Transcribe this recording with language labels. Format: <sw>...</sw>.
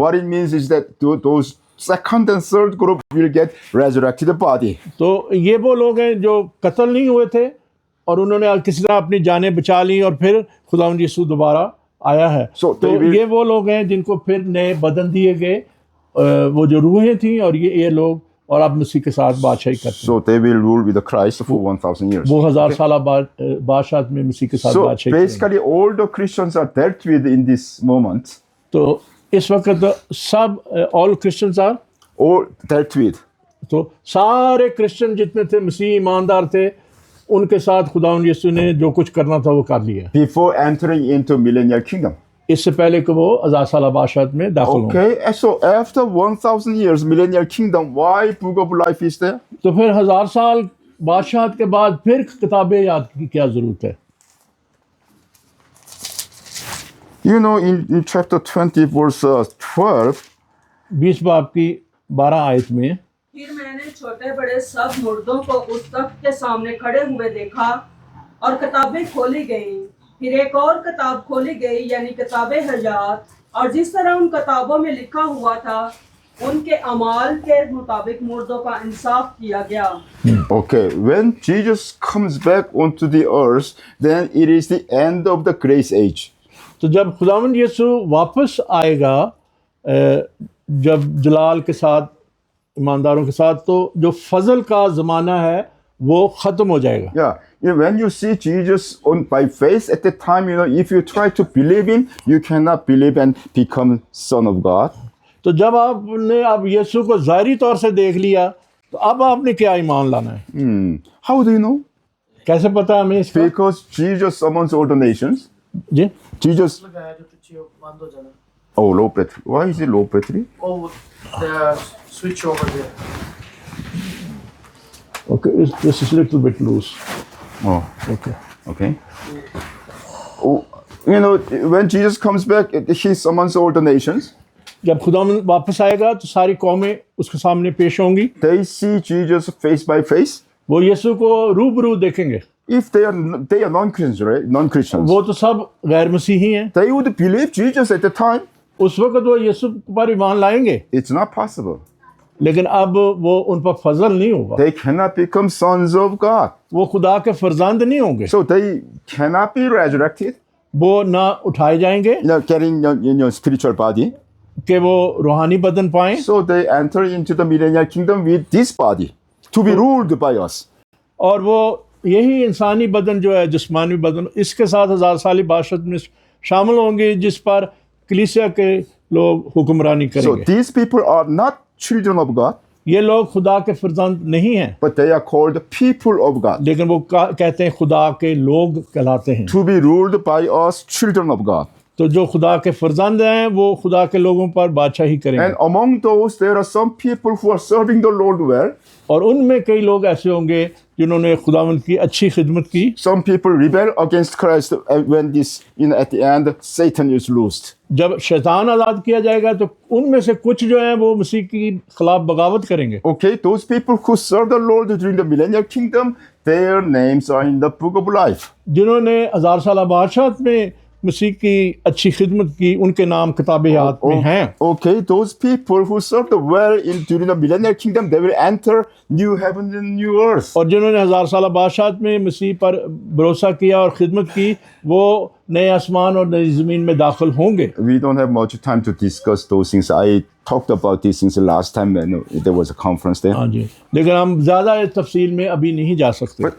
<en>What it means is that those second and third group will get resurrected body.</en> <hi>तो ये वो लोग हैं जो कत्ल नहीं हुए थे और उन्होंने किसी तरह अपनी जानें बचा ली और फिर खुदावंद यीशु दोबारा आया है।</hi> <en>So</en> <hi>तो</hi> <en>they will-</en> <hi>ये वो लोग हैं जिनको फिर नए बदन दिए गए, वो जो रूहें थी और ये लोग और अब मसीह के साथ बादशाही करते हैं।</hi> <en>So they will rule with the Christ for 1,000 years.</en> <hi>वो 1000 साल बादशाह में मसीह के साथ</hi> <en>So</en> <hi>बादशाही करेंगे।</hi> <en>basically, all the Christians are dealt with in this moment,</en> <hi>तो इस वक्त सब</hi> <en>All Christians are, all dealt with.</en> <hi>तो सारे क्रिश्चियन जितने थे मसीह ईमानदार थे उनके साथ खुदावंद यीशु ने जो कुछ करना था वो कर लिया</hi> <en>Before entering into millennial kingdom.</en> <hi>इससे पहले कि वो 1000 साल बादशाह में दाखिल हों।</hi> <en>Okay, and so after 1,000 years millennial kingdom, why book of life is there?</en> <hi>तो फिर 1000 साल बादशाह के बाद फिर किताबें याद की क्या जरूरत है?</hi> <en>You know, in chapter 20, verse 12,</en> <hi>20 बाब की 12 आयत में फिर मैंने छोटे बड़े सब मुर्दों को उस तख्त के सामने खड़े हुए देखा और किताबें खोली गईं। फिर एक और किताब खोली गई यानी किताबे हयात, और जिस तरह उन किताबों में लिखा हुआ था उनके अमाल के मुताबिक मुर्दों का इंसाफ किया गया।</hi> <en>okay, when Jesus comes back onto the earth, then it is the end of the grace age.</en> <hi>तो जब खुदावंद यीशु वापस आएगा जब जलाल के साथ ईमानदारों के साथ, तो जो फजल का ज़माना है वो ख़त्म हो जाएगा।</hi> <en>Yeah, you know, when you see Jesus on by faith at the time, you know, if you try to believe him, you cannot believe and become son of God.</en> <hi>तो जब आपने अब यीशु को ज़ाहिरी तौर से देख लिया तो अब आपने क्या ईमान लाना है?</hi> <en>How do you know?</en> <hi>कैसे पता हमें इसका?</hi> <en>Because Jesus summons all the nations.</en> <hi>Ji</hi> <en>Jesus.</en> <hi>लगाया जो पीछे बंद हो जाना।</hi> <en>Oh, low battery. Why is it low battery? Oh, the switch over there. Okay, this is little bit loose. Oh, Okay. okay. Oh, you know, when Jesus comes back, he summons all the nations.</en> <hi>जब खुदा वापस आएगा तो सारी कौमें उसके सामने पेश होंगी।</hi> <en>They see Jesus face by face.</en> <hi>वो यीशु को रूबरू देखेंगे।</hi> <en>If they are non-Christians, right? Non-Christians.</en> <hi>वो तो सब गैर मसीही हैं।</hi> <en>They would believe Jesus at the time.</en> <hi>उस वक्त वो यीशु पर ईमान लाएंगे,</hi> <en>It's not possible.</en> <hi>लेकिन अब वो उन पर फजल नहीं होगा।</hi> <en>They cannot become sons of God.</en> <hi>वो खुदा के फरजंद नहीं होंगे।</hi> <en>So they cannot be resurrected,</en> <hi>वो ना उठाए जाएंगे</hi> <en>you know, getting your spiritual body.</en> <hi>कि वो रूहानी बदन पाएं।</hi> <en>So they enter into the millennial kingdom with this body to be ruled by us.</en> <hi>और वो यही इंसानी बदन जो है, जिस्मानी बदन, इसके साथ 1000 साली बादशाहत में शामिल होंगे जिस पर कलीसिया के लोग हुक्मरानी</hi> <en>So</en> <hi>करेंगे।</hi> <en>these people are not children of God.</en> <hi>ये लोग खुदा के फर्जंद नहीं हैं,</hi> <en>but they are called the people of God,</en> <hi>लेकिन वो कहते हैं खुदा के लोग कहलाते हैं।</hi> <en>to be ruled by us, children of God.</en> <hi>तो जो खुदा के फर्जंद हैं वो खुदा के लोगों पर बादशाही करेंगे।</hi> <en>And among those, there are some people who are serving the Lord well.</en> <hi>और उनमें कई लोग ऐसे होंगे जिन्होंने खुदावंद की अच्छी खिदमत की।</hi> <en>Some people rebel against Christ when this, at the end, Satan is loosed.</en> <hi>जब शैतान आज़ाद किया जाएगा तो उनमें से कुछ जो हैं वो मसीह की खिलाफ बगावत करेंगे।</hi> <en>Okay, those people who serve the Lord during the millennial kingdom, their names are in the book of life.</en> <hi>जिन्होंने हजार साल बादशाहत में मसीह की अच्छी खिदमत की, उनके नाम किताब-ए-हयात में हैं।</hi> <en>Okay, those people who served well during the millennial kingdom, they will enter new heaven and new earth.</en> <hi>और जिन्होंने हजार साल बादशाहत में मसीह पर भरोसा किया और खिदमत की, वो नए आसमान और नई ज़मीन में दाखिल होंगे।</hi> <en>We don't have much time to discuss those things. I talked about these things last time when there was a conference there.</en> <hi>हाँ जी, लेकिन हम ज़्यादा तफसील में अभी नहीं जा सकते।</hi>